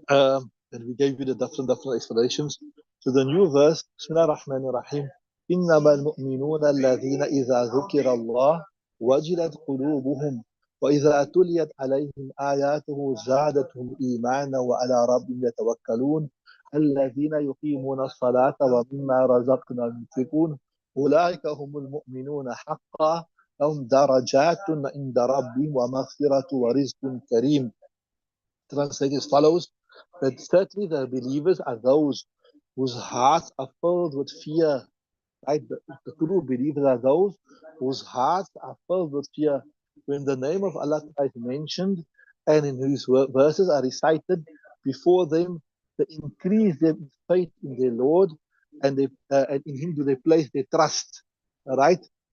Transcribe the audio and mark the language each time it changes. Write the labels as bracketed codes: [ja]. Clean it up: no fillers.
[en] And we gave you the different explanations. So the new verse, [ar] Bismillah ar-Rahman ar-Rahim, إنما المؤمنون الذين إذا ذكر الله وجلت قلوبهم وإذا تليت عليهم آياته زادتهم إيمانا وعلى ربهم يتوكلون الذين يقيمون الصلاة ومما رزقنا ينفقون أولئك هم المؤمنون حقا لهم درجات عند ربهم ومغفرة ورزق كريم. [en] Translated as follows, that certainly the believers are those whose hearts are filled with fear. Right? The true believers are those whose hearts are filled with fear. When the name of Allah is mentioned and in whose verses are recited before them, they increase their faith in their Lord, and in Him do they place their trust. Right?